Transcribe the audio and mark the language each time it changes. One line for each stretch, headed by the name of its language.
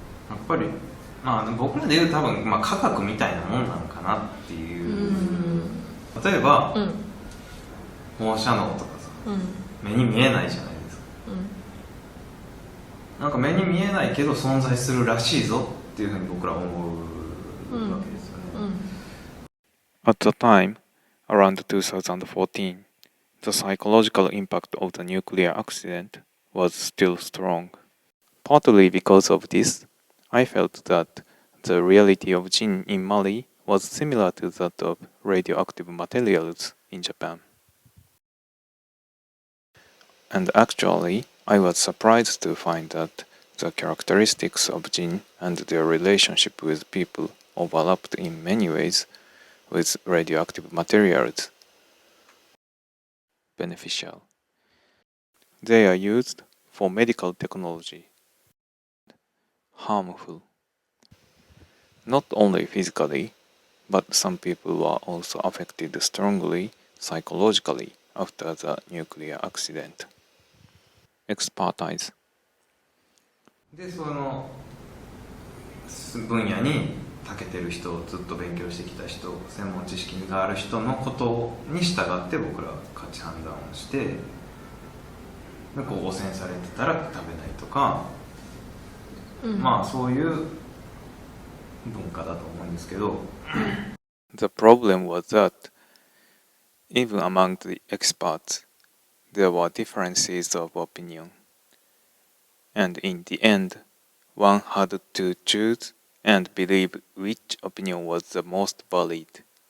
Japanese: う、やっぱり僕らで言う多分、科学みたいなもんなのかなっていう、例えば、放射能とかさ、目に見えないじゃないですか、なんか目に見えないけど存在するらしいぞっていうふうに僕ら思うわけですよね。
English: At the time, around 2014, the psychological impact of the nuclear accident was still strong. Partly because of this, I felt that the reality of Djinn in Mali was similar to that of radioactive materials in Japan. And actually, I was surprised to find that the characteristics of Djinn and their relationship with people overlapped in many ways with radioactive materials. Beneficial. They are used for medical technology. Harmful. Not only physically, but some people were also affected strongly psychologically after the nuclear accident. Expertise.
Japanese: でその分野に長けてる人、ずっと勉強してきた人、専門知識がある人のことに従って僕らは価値判断をして、でこう汚染されてたら食べないとか、そういう文化だと思うんですけど。
English: The problem was that even among the experts, there were differences of opinion, and in the end, one had to choose and believe which opinion was the most valid.